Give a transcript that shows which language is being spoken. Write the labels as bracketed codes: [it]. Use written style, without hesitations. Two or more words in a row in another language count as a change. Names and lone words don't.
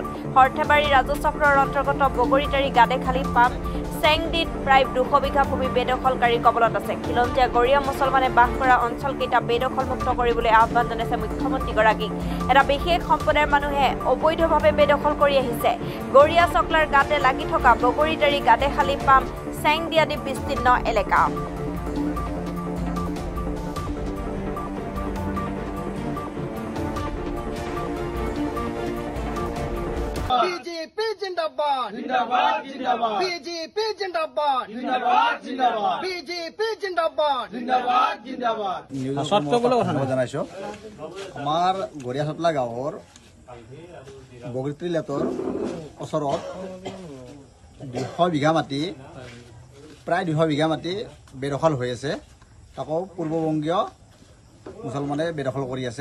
[as] হৰ্থেবাৰী ৰাজচক্ৰৰ অন্তৰ্গত বগৰীতাৰী গাদেখালী পাম চেংডিত প্ৰায় 200 বিঘা ভূমি বেদখলকাৰীৰ কবলত আছে। খিলঞ্জীয়া গড়িয়া মুছলমানে বাস কৰা অঞ্চলকেইটা বেদখলমুক্ত কৰিবলৈ আহ্বান জনাইছে মুখ্যমন্ত্ৰীগৰাকীক। এটা বিশেষ সম্প্ৰদায়ৰ মানুহে অবৈধভাৱে বেদখল কৰি আহিছে। গড়িয়া চকলাৰ গাতে লাগি থকা বগৰীতাৰী গাদেখালী পাম চেংডি আদি বিস্তীৰ্ণ এলেকা। [hi] बीजेपी जिंदाबाद जिंदाबाद जिंदाबाद बीजेपी जिंदाबाद जिंदाबाद जिंदाबाद बीजेपी जिंदाबाद जिंदाबाद जिंदाबाद [as] জানাইছো আমাৰ গড়িয়া চটলা গাঁৱৰ বগৰীতাৰী লেটৰ ওচৰত 200 বিঘা মাটি প্ৰায় 200 বিঘা মাটি বেদখল হৈ আছে। তাকো পূৰ্ববংগীয় মুছলমানে বেদখল কৰি আছে।